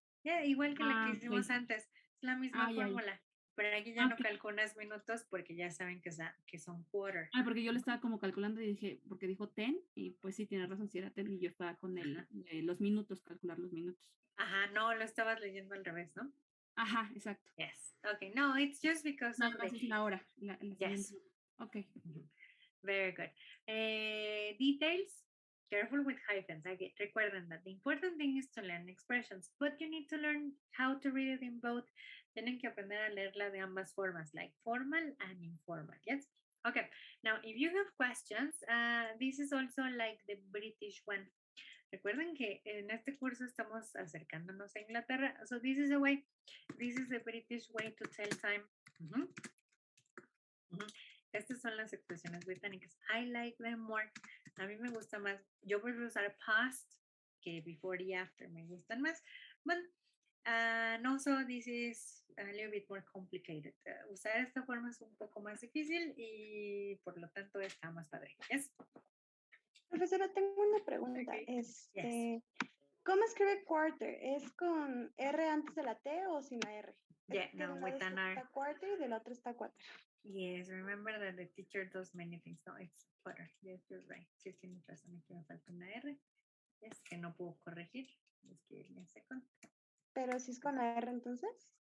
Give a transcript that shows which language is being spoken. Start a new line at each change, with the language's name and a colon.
Spanish: Ya, igual que la que hicimos antes, es la misma fórmula, pero aquí ya no calculas minutos porque ya saben que son quarter. Porque yo le estaba como calculando y dije, porque dijo 10, y pues sí, tiene razón, si era 10, y yo estaba con los minutos, calcular los minutos. Ajá, no, lo estabas leyendo al revés, ¿no? Ajá, exacto.
English: Yes, okay, no, it's just because of the...
Spanish: es la hora,
English: yes. Okay. Very good. Details, careful with hyphens. Okay, recuerden that the important thing is to learn expressions, but you need to learn how to read it in both.
Spanish: Tienen que aprender a leerla de ambas formas,
English: like formal and informal, yes? Okay, now if you have questions, this is also like the British one.
Spanish: Recuerden que en este curso estamos acercándonos a Inglaterra,
English: so this is the British way to tell time.
Spanish: Estas son las expresiones británicas.
English: I like them more.
Spanish: A mí me gusta más. Yo prefiero usar past que before y after. Me gustan más.
English: But also this is a little bit more complicated.
Spanish: Usar esta forma es un poco más difícil y por lo tanto está más padre.
English: Yes.
Spanish: Profesora, tengo una pregunta. Yes. ¿Cómo escribe quarter? ¿Es con R antes de la T o sin la R?
English: Yeah, no, with an R.
Spanish: Está quarter y del otro está quarter.
English: Yes, remember that the teacher does many things. No, it's quarter. Yes, you're right.
Spanish: Sí, tienes razón. Aquí me falta una R. Yes, que no puedo corregir.
English: Just give me a second.
Spanish: ¿Pero si es con la R entonces?